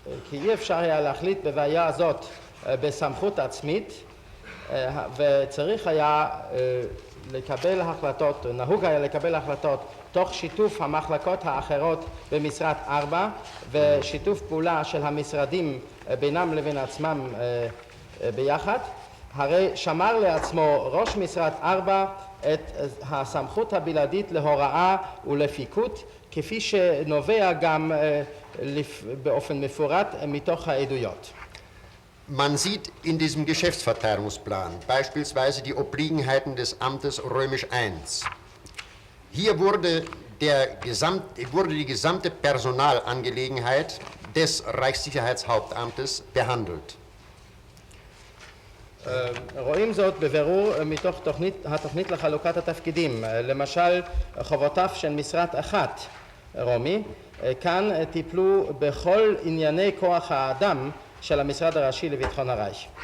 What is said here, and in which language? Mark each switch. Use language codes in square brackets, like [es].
[he] כי אי אפשר היה להחליט בבעיה הזאת בסמכות עצמית, וצריך היה לקבל החלטות, נהוג היה לקבל החלטות תוך שיתוף המחלקות האחרות במשרד 4 ושיתוף פעולה של המשרדים בינם לבין עצמם ביחד. הרי שמר לעצמו ראש משרד 4 את הסמכות הבלעדית להוראה ולפיקוד, כפי שנובע גם באופן מפורט מתוך העדויות. [de] Man sieht in diesem Geschäftsverteilungsplan beispielsweise die Obliegenheiten des Amtes römisch I. Hier wurde die gesamte Personalangelegenheit des Reichssicherheitshauptamtes behandelt. [he] רואים זאת בבירור מתוך התוכנית לחלוקת התפקידים, למשל חובותיו של משרד אחת רומי, כאן טיפלו בכל ענייני כוח האדם של המשרד הראשי לביטחון הרייך.